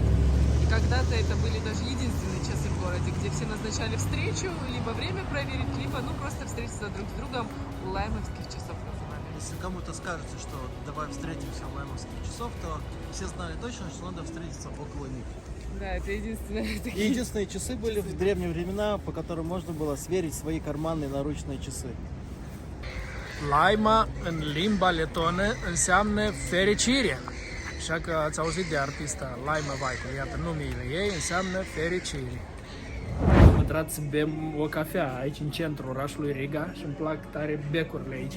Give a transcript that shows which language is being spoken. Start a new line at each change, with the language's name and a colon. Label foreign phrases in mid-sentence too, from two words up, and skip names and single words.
Russian: И когда-то это были даже единственные часы в городе, где все назначали встречу, либо время проверить, либо просто встретиться друг с другом. У лаймовских часов называли. Если кому-то скажется, что давай встретимся у лаймовских часов, то все знали точно, что надо встретиться около них. Да, это единственное. И единственные часы были в древние времена, по которым можно было сверить свои карманные наручные часы.
Romanian: Laima în limba letonă înseamnă fericire. Așa că ați auzit de artista Laima Vaiku. Iată, numele ei înseamnă fericire. Am intrat să bem o cafea aici în centrul orașului Riga și îmi plac tare becurile aici.